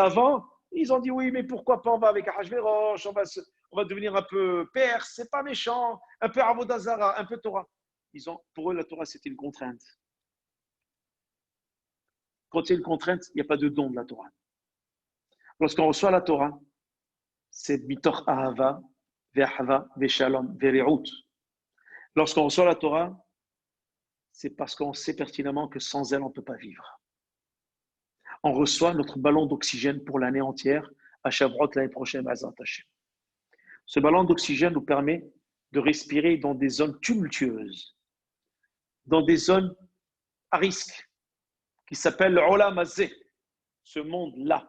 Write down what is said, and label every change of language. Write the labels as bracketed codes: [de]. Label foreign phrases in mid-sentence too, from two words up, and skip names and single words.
[fr] Mais avant, Ils ont dit oui, mais pourquoi pas, on va avec Ahashverosh, on va devenir un peu perse, c'est pas méchant, un peu Avodazara, un peu Torah. Pour eux, la Torah, c'était une contrainte. Quand il y a une contrainte, il n'y a pas de don de la Torah. Lorsqu'on reçoit la Torah, c'est [he] מתוך אהבה ואהבה ושלום ורעות. [fr] Lorsqu'on reçoit la Torah, c'est parce qu'on sait pertinemment que sans elle, on ne peut pas vivre. On reçoit notre ballon d'oxygène pour l'année entière, à Shavuot l'année prochaine, à Hashem. Ce ballon d'oxygène nous permet de respirer dans des zones tumultueuses, dans des zones à risque, qui s'appellent l' [he] עולם הזה, [fr] ce monde-là.